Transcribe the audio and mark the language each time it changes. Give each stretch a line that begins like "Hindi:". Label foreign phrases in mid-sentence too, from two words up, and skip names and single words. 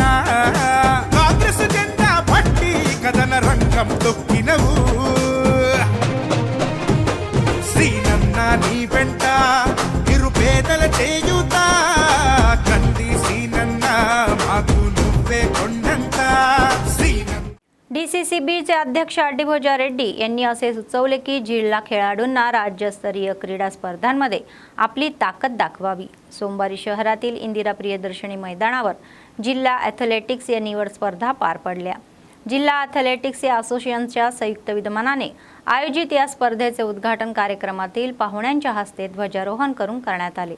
Telugu: కాంగ్రెస్ జెండా పట్టి కథన రంగం తొక్కినవు. శ్రీనన్న నీ వెంట నిరుపేదల చేయుత, కంది శ్రీనన్న మాకు నువ్వే కొండంత.
Marathi: DCCBचे अध्यक्ष अड्डीभोजा रेड्डी यांनी असे सुचवले की जिल्हा खेळाडूंना राज्यस्तरीय क्रीडा स्पर्धांमध्ये आपली ताकद दाखवावी. सोमवारी शहरातील इंदिरा प्रियदर्शनी मैदानावर जिल्हा ॲथलेटिक्स या निवड स्पर्धा पार पडल्या. जिल्हा ॲथलेटिक्स या असोसिएशनच्या संयुक्त विद्यमानाने आयोजित या स्पर्धेचे उद्घाटन कार्यक्रमातील पाहुण्यांच्या हस्ते ध्वजारोहण करून करण्यात आले.